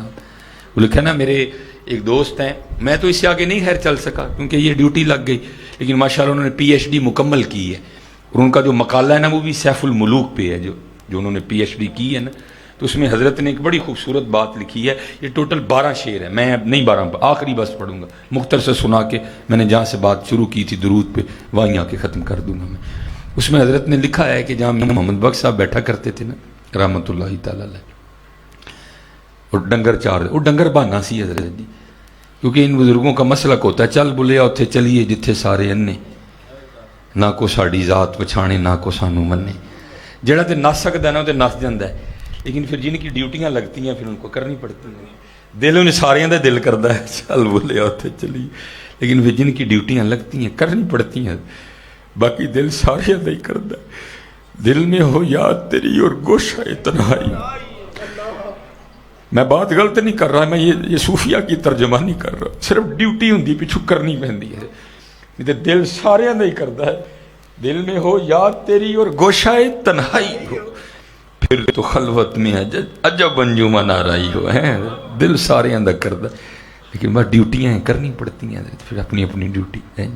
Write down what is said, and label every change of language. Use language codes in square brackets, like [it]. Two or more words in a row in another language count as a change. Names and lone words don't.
[ur] وہ لکھا نا میرے ایک دوست ہیں، میں تو اس سے آگے نہیں خیر چل سکا کیونکہ یہ ڈیوٹی لگ گئی، لیکن ماشاءاللہ انہوں نے پی ایچ ڈی مکمل کی ہے، اور ان کا جو مقالہ ہے نا وہ بھی سیف الملوک پہ ہے، جو انہوں نے پی ایچ ڈی کی ہے نا، تو اس میں حضرت نے ایک بڑی خوبصورت بات لکھی ہے، یہ ٹوٹل 12 شعر ہے، میں اب نہیں 12 آخری بس پڑھوں گا، مختصر سے سنا کے میں نے جہاں سے بات شروع کی تھی درود پہ وہیں آ کے ختم کر دوں گا میں۔ اس میں حضرت نے لکھا ہے کہ جہاں محمد بخش صاحب بیٹھا کرتے تھے نا [ar] رحمۃ اللہ تعالی علیہ، [ur] اور [pa] ڈنگر چار وہ ڈنگر بہانا سی [ur] حضرت جی، کیونکہ ان بزرگوں کا مسلک ہوتا ہے [pa] چل بلیا اتھے چلیے جتھے سارے انے، نہ کو ساڑی ذات پچھانے نہ کو سانو منے، جڑا تے نس سکتا ہے نا وہ تے نس جاندہ ہے، [ur] لیکن پھر جن کی ڈیوٹیاں لگتی ہیں پھر ان کو کرنی پڑتی ہیں، [pa] دل انہیں ساریاں دا [ur] دل کرتا ہے [pa] چل بلیا اتھے چلیے، [ur] لیکن پھر جن کی ڈیوٹیاں لگتی ہیں کرنی پڑتی ہیں، [pa] باقی دل سارے دا [ur] ہی کرتا ہے، دل میں ہو یاد تیری اور گوشہ تنہائی۔ میں بات غلط نہیں کر رہا، میں یہ صوفیہ کی ترجمہ نہیں کر رہا، صرف ڈیوٹی [pa] ہوں پچھو کرنی پہندی ہے، دل سارے دا [ur] ہی کرتا ہے، دل میں ہو یاد تیری اور گوشہ تنہائی ہو، پھر تو خلوت میں عجب انجمن آرائی ہو، [pa] دل سارے دا [ur] کرتا ہے، لیکن بس ڈیوٹیاں ہیں کرنی پڑتی ہیں، پھر اپنی اپنی ڈیوٹی ہے جی۔